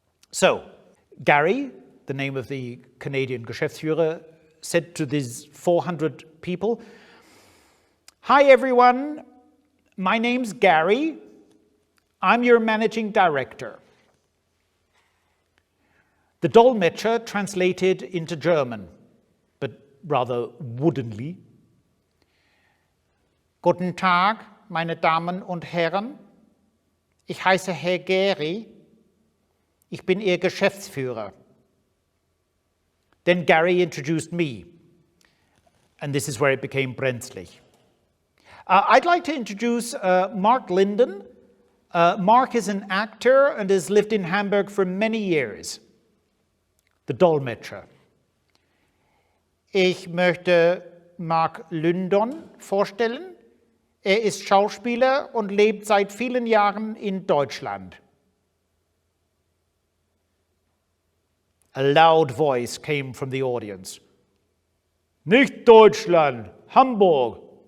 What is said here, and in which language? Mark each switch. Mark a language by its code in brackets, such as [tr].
[en] So, Gary, the name of the Canadian Geschäftsführer, said to these 400 people, "Hi everyone, my name's Gary. I'm your managing director." The Dolmetscher translated into German, but rather woodenly. [de] "Guten Tag, meine Damen und Herren. Ich heiße Herr Gary. Ich bin Ihr Geschäftsführer." [en] Then Gary introduced me, and this is where it became brenzlig. I'd like to introduce Mark Linden. Mark is an actor and has lived in Hamburg for many years. The Dolmetscher. [de] Ich möchte Mark Linden vorstellen. Ist Schauspieler und lebt seit vielen Jahren in Deutschland. [en] A loud voice came from the audience. [de] "Nicht Deutschland, Hamburg.